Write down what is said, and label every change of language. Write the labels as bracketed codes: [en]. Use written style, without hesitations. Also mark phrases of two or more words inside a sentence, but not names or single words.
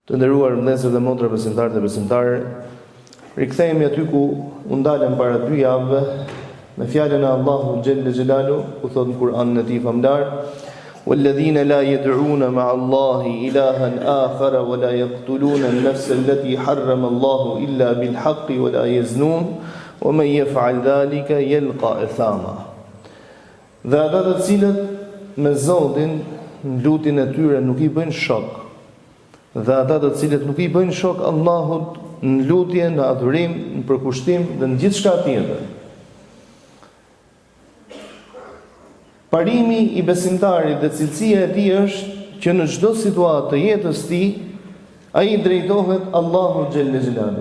[sq] Të nderuar vëllezër dhe motra besimtarë dhe besimtare, rikthehemi aty ku u ndalëm para 2 javëve me fjalën e Allahut xhelle xhelalu, ku thot në Kur'anin e tij famlar: [ar] "والذين لا يدعون مع الله إلها آخر ولا يقتلون النفس التي حرم الله إلا بالحق ولا يزنون ومن يفعل ذلك يلق أثاما." [sq] Dhe ata të cilët me Zotin në lutjen e tyre nuk i bëjnë shok, dhe ata të cilët nuk i bëjnë shok Allahut në lutje, në adhurim, në përkushtim dhe në gjithçka tjetër. Parimi i besimtarit dhe cilësia e tij është që në çdo situatë të jetës së tij ai drejtohet Allahut xhelle xhelalu.